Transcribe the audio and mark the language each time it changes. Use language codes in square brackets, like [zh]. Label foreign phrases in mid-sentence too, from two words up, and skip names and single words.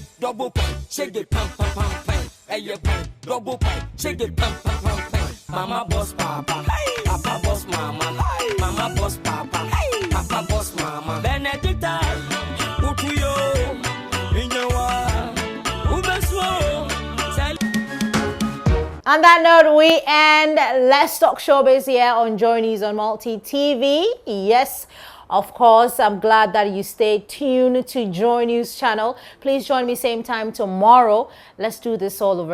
[en] double pine, shake it, pam, pam, pam, pam. Hey, yeah, pine, double pine, shake it, pam, pam, pam, pam. Mama boss papa, hey. Papa boss mama, hey. Mama boss papa, hey. Papa boss mama. Benedicta, Utuyo, Inyawa, Ubeswo. On that note, we end Let's Talk Showbiz here on JoyNews on Multi TV. Yes, of course, I'm glad that you stayed tuned to JoyNews channel. Please join me same time tomorrow. Let's do this all over again.